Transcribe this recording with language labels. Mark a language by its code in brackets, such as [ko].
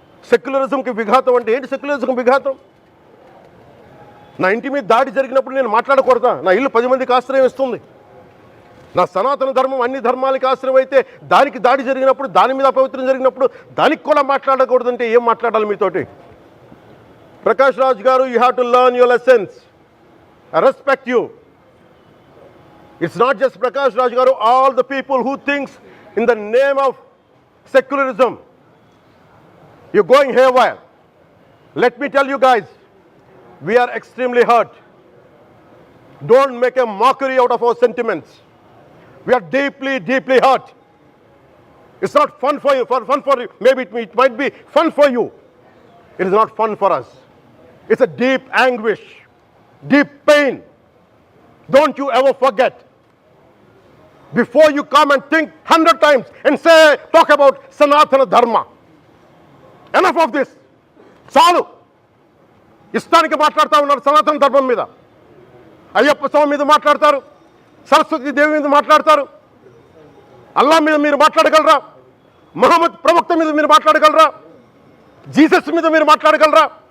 [te] సెక్యులరిజంకి విఘాతం అంటే ఏంటి? సెక్యులరిజంకి విఘాతం? నా ఇంటి మీద దాడి జరిగినప్పుడు నేను మాట్లాడకూడదా? నా ఇల్లు 10 మందికి ఆశ్రయం ఇస్తుంది. నా సనాతన ధర్మం అన్ని ధర్మాలకి ఆశ్రయం అయితే దానికి దాడి జరిగినప్పుడు, దాని మీద అపవిత్రం జరిగినప్పుడు దానికి కూడా మాట్లాడకూడదంటే ఏం మాట్లాడాలి మీతోటి? [en] Prakash Raj garu, you have to learn your lessons. I respect you. It's not just Prakash Raj Garu, all the people who thinks in the name of secularism, you're going haywire. Let me tell you guys, we are extremely hurt. Don't make a mockery out of our sentiments. We are deeply, deeply hurt. It's not fun for you, maybe it might be fun for you. It is not fun for us. It's a deep anguish, deep pain. Don't you ever forget. before you come and think 100 times and say, talk about Sanatana Dharma. Enough of this. [te] చాలు. ఇష్టానికి మాట్లాడుతూ ఉన్నారు సనాతన ధర్మం మీద. అయ్యప్ప స్వామి మీద మాట్లాడతారు, సరస్వతి దేవి మీద మాట్లాడతారు, అల్లా మీద మీరు మాట్లాడగలరా? మహమ్మద్ ప్రవక్త మీద మీరు మాట్లాడగలరా? జీసస్ మీద మీరు మాట్లాడగలరా?